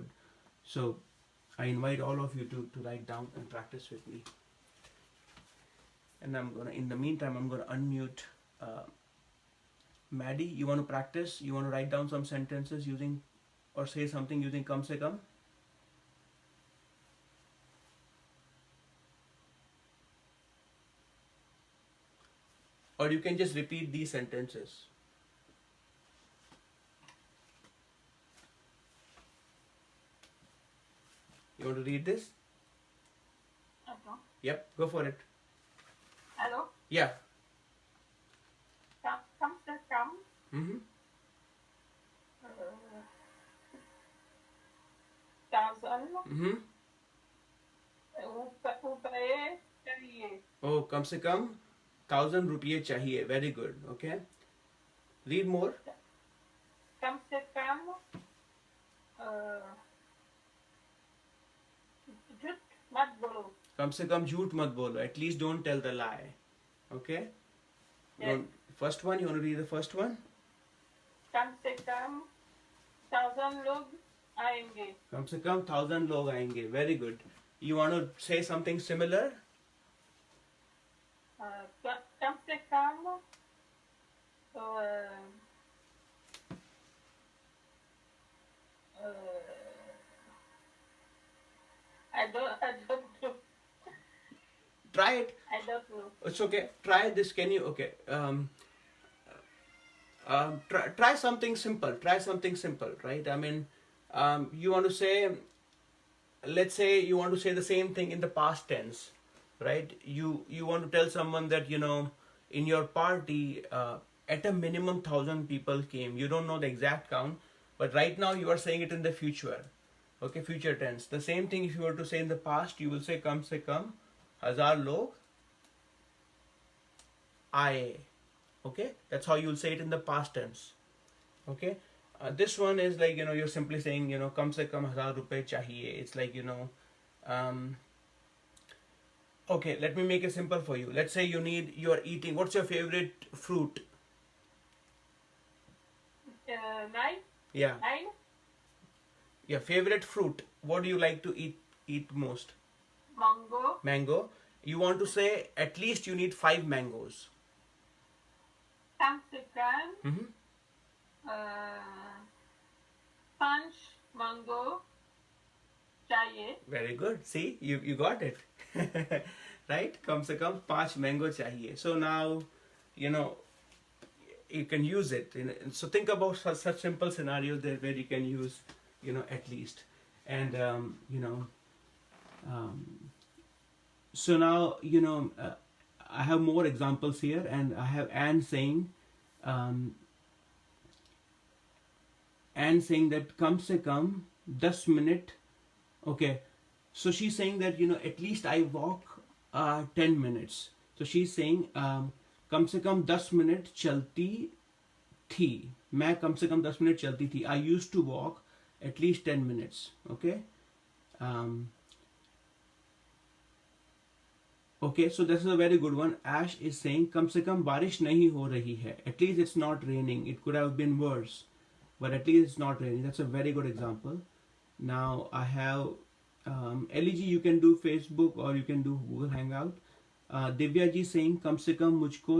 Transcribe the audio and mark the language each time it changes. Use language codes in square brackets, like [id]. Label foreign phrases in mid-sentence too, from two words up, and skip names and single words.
[en] So I invite all of you to write down and practice with me. And in the meantime, I'm gonna unmute Maddie. You want to practice? You want to write down some sentences using, or say something using kam se kam? Or you can just repeat these sentences. You want to read this? Hello. Yep, go for it. Hello. Yeah. [hi] कम से कम. Mm-hmm. [en] Thousand. Mm-hmm. [hi] रुपए चाहिए. Oh, कम से कम 1,000 रुपये चाहिए. [en] Very good. Okay. Read more. [hi] कम से कम झूठ मत बोलो. कम से कम झूठ मत बोलो. [en] At least don't tell the lie. Okay. Yes. First one. You want to read the first one? [hi] कम से कम 1,000 लोग आएंगे. कम से कम 1,000 लोग आएंगे. [en] Very good. You want to say something similar? [hi] कम से कम [en] I don't know. Try it. I don't know. It's okay. Try this. Can you? Okay. Try something simple. Try something simple, right? I mean, you want to say, let's say you want to say the same thing in the past tense, right? You want to tell someone that in your party at a minimum 1,000 people came. You don't know the exact count, but right now you are saying it in the future. Okay, future tense. The same thing if you were to say in the past, you will say [hi] कम से कम 1,000 लोग आए. [en] Okay, that's how you'll say it in the past tense. Okay, this one is like you're simply saying [hi] कम से कम 1,000 रुपये चाहिए. [en] It's like okay, let me make it simple for you. Let's say you are eating. What's your favorite fruit? Nine. Yeah. Nine. Your favorite fruit. What do you like to eat most? Mango. Mango. You want to say at least you need 5 mangoes. [hi] कम से कम Mm-hmm. 5 mango चाहिए. [en] Very good. See, you got it. Right? [hi] कम से कम 5 mango चाहिए. [en] So now, you can use it. So think about such simple scenarios there where you can use, at least. And, so now, I have more examples here, and I have Anne saying that [hi] kam se kam 10 minute. [en] Okay. So she's saying that, at least I walk 10 minutes. So she's saying, [hi] कम से कम 10 मिनट चलती थी. मैं कम से कम 10 मिनट चलती थी. [en] I used to walk at least 10 minutes. Okay. Um, okay, so this is a very good one. Ash is saying, [hi] कम से कम बारिश नहीं हो रही है. [en] At least it's not raining. It could have been worse, but at least it's not raining. That's a very good example. Now I have LEG. You can do Facebook or you can do Google Hangout. Divya ji saying, [hi] कम से कम मुझको.